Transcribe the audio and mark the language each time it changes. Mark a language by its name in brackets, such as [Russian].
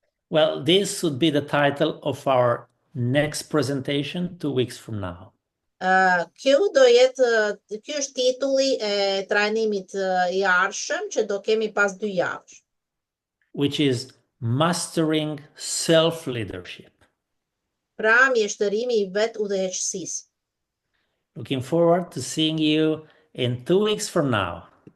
[English] Well, this would be the title of our next presentation 2 weeks from now. [Albanian] Ky është titulli e trajnimit i ardhshëm që do kemi pas 2 javësh. [English] Which is mastering self-leadership. [Albanian] Pra mjeshtërimi i vetë udhëheqësisë. [English] Looking forward to seeing you in 2 weeks from now.